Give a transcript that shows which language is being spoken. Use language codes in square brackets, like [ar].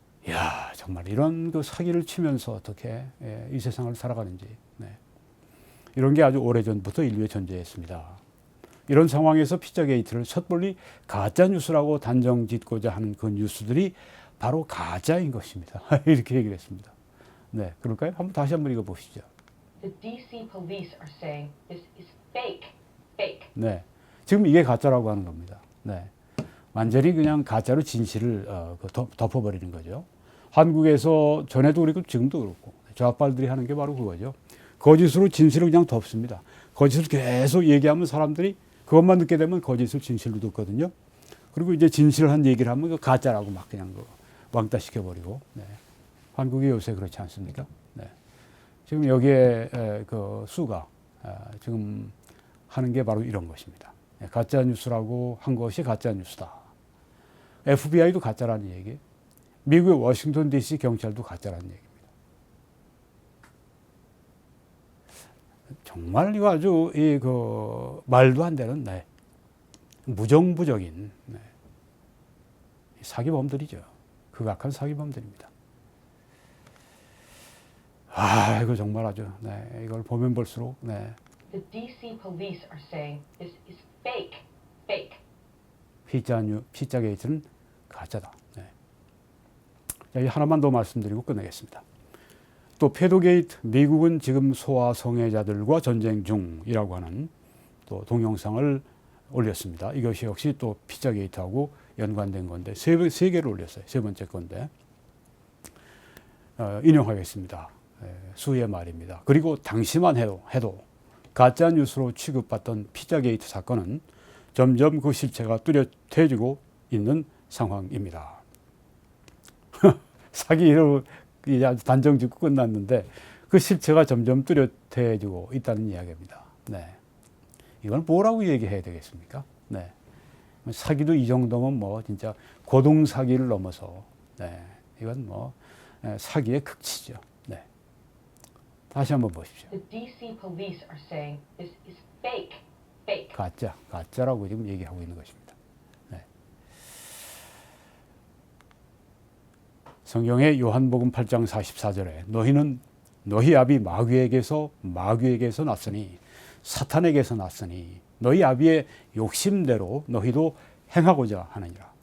[ko] 야, 정말 이런 그 사기를 치면서 어떻게 이 세상을 살아가는지, 네. 이런 게 아주 오래전부터 인류에 존재했습니다. 이런 상황에서 피자게이트를 섣불리 가짜 뉴스라고 단정 짓고자 하는 그 뉴스들이 바로 가짜인 것입니다. 이렇게 얘기를 했습니다. 네, 그럴까요? 다시 한번 읽어보시죠. [en] The DC police are saying this is fake. Fake. [ko] 네, 지금 이게 가짜라고 하는 겁니다. 네, 완전히 그냥 가짜로 진실을 덮어버리는 거죠. 한국에서 전에도 그렇고 지금도 그렇고 좌빨들이 하는 게 바로 그거죠. 거짓으로 진실을 그냥 덮습니다. 거짓을 계속 얘기하면 사람들이 그것만 듣게 되면 거짓을 진실로 듣거든요. 그리고 이제 진실한 얘기를 하면 가짜라고 막 그냥 왕따 시켜버리고. 네. 한국이 요새 그렇지 않습니까? 네. 지금 여기에 그 수가 지금 하는 게 바로 이런 것입니다. 가짜 뉴스라고 한 것이 가짜 뉴스다. FBI도 가짜라는 얘기, 미국의 워싱턴 DC 경찰도 가짜라는 얘기입니다. 정말 이거 아주 말도 안 되는, 네, 무정부적인, 네, 사기범들이죠. 극악한 사기범들입니다. 아, 이거 정말 아주, 네, 이걸 보면 볼수록, 네. [en] The DC police are saying this is fake. Fake. [ko] 피자게이트는 가짜다. 네. 자, 하나만 더 말씀드리고 끝내겠습니다. 또 패도게이트, 미국은 지금 소아성애자들과 전쟁 중이라고 하는 또 동영상을 올렸습니다. 이것이 역시 또 피자게이트하고 연관된 건데 세 개를 올렸어요. 세 번째 건데 인용하겠습니다. 수의 말입니다. 그리고 당시만 해도 가짜 뉴스로 취급받던 피자게이트 사건은 점점 그 실체가 뚜렷해지고 있는 상황입니다. 사기로 이제 아주 단정 짓고 끝났는데 그 실체가 점점 뚜렷해지고 있다는 이야기입니다. 네. 이건 뭐라고 얘기해야 되겠습니까? 네. 사기도 이 정도면 뭐 진짜 고동 사기를 넘어서, 네. 이건 뭐 사기의 극치죠. 네. 다시 한번 보십시오. [en] The DC police are saying this is fake. Fake. [ko] 가짜라고 지금 얘기하고 있는 것입니다. 네. 성경의 요한복음 8장 44절에 너희 아비 마귀에게서 났으니 사탄에게서 났으니 너희 아비의 욕심대로 너희도 행하고자 하느니라.